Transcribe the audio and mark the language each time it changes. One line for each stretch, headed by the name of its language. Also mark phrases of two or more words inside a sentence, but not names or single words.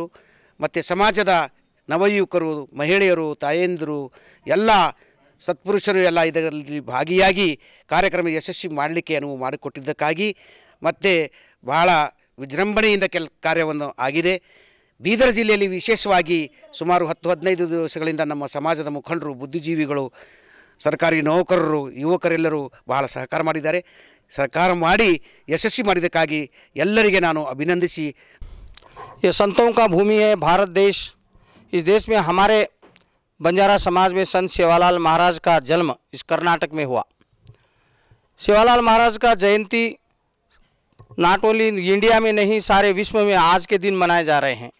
Kannada: ಮತ್ತು ಸಮಾಜದ ನವಯುವಕರು, ಮಹಿಳೆಯರು, ತಾಯಂದಿರು, ಎಲ್ಲ ಸತ್ಪುರುಷರು ಎಲ್ಲ ಇದರಲ್ಲಿ ಭಾಗಿಯಾಗಿ ಕಾರ್ಯಕ್ರಮ ಯಶಸ್ವಿ ಮಾಡಲಿಕ್ಕೆ ಅನುವು ಮಾಡಿಕೊಟ್ಟಿದ್ದಕ್ಕಾಗಿ ಮತ್ತು ಬಹಳ ವಿಜೃಂಭಣೆಯಿಂದ ಕಾರ್ಯವನ್ನು ಆಗಿದೆ. ಬೀದರ್ ಜಿಲ್ಲೆಯಲ್ಲಿ ವಿಶೇಷವಾಗಿ ಸುಮಾರು 10-15 ದಿವಸಗಳಿಂದ ನಮ್ಮ ಸಮಾಜದ ಮುಖಂಡರು, ಬುದ್ಧಿಜೀವಿಗಳು, ಸರ್ಕಾರಿ ನೌಕರರು, ಯುವಕರೆಲ್ಲರೂ ಬಹಳ ಸಹಕಾರ ಮಾಡಿದ್ದಾರೆ. ಸಹಕಾರ ಮಾಡಿ ಯಶಸ್ವಿ ಮಾಡಿದ್ದಕ್ಕಾಗಿ ಎಲ್ಲರಿಗೆ ನಾನು ಅಭಿನಂದಿಸಿ,
Hindi: ये संतों का भूमि है भारत देश। इस देश में हमारे बंजारा समाज में संत सेवालाल महाराज का जन्म इस कर्नाटक में हुआ। सेवालाल महाराज का जयंती
English: not only India
Hindi: में नहीं, सारे विश्व में आज के दिन मनाए जा रहे हैं।